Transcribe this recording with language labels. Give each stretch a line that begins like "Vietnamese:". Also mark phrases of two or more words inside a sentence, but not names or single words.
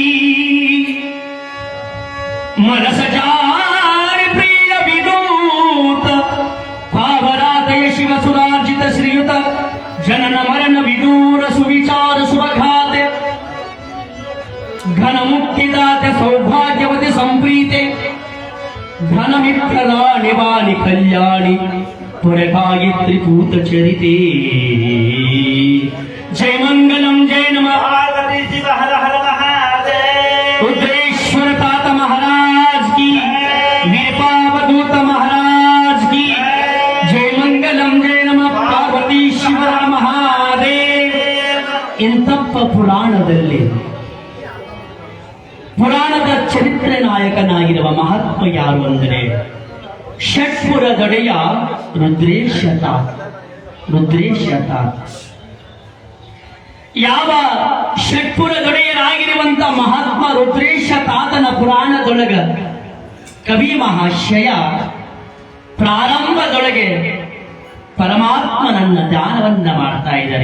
Sanskrit: ಮನಸ ಜಾರಿ ಪ್ರಿಯ ವಿದೂತ ಪಾವರಾತಯ ಶಿವ ಸುರಾರ್ಜಿತ ಶ್ರೀಯುತ ಜನನ ಮರಣ ವಿದೂರ ಸುವಿಚಾರ ಸುಭಾತೆ ಘನ ಮುಕ್ತಿದಾತ ಸೌಭಾಗ್ಯವತಿ ಸಂಪ್ರೀತೆ ಘನ ಮಿತ್ರರ ನಿವಾನಿ ಕಲ್ಯಾಣಿ ಪುರಗಾಯತ್ರಿ ಭೂತ ಚರಿತೆ ಜಯ ಮಂಗಲಂ ಜಯ ನಮಃ
Hindi: रुद्रेश्वर तात महाराज की वीरपावधूत महाराज की
Sanskrit: जय मंगलम जय नमः
Hindi: पार्वतीश्वर महादेव ಇಂತಪ್ಪ
Kannada: ಪುರಾಣದ ಚರಿತ್ರೆ ನಾಯಕನಾಗಿರುವ ಮಹಾತ್ಮ ಯಾರು ಅಂದರೆ ಷಟ್ಪುರದೊಡೆಯ ರುದ್ರೇಶ ತಾತ. ಯಾವ ಷಟ್ಪುರದೊಡೆಯರಾಗಿರುವಂತ ಮಹಾತ್ಮ ರುದ್ರೇಶ ತಾತನ ಪುರಾಣದೊಳಗ ಕವಿ ಮಹಾಶಯ ಪ್ರಾರಂಭದೊಳಗೆ ಪರಮಾತ್ಮನನ್ನ ಧ್ಯಾನವನ್ನ ಮಾಡ್ತಾ ಇದ್ದಾರೆ.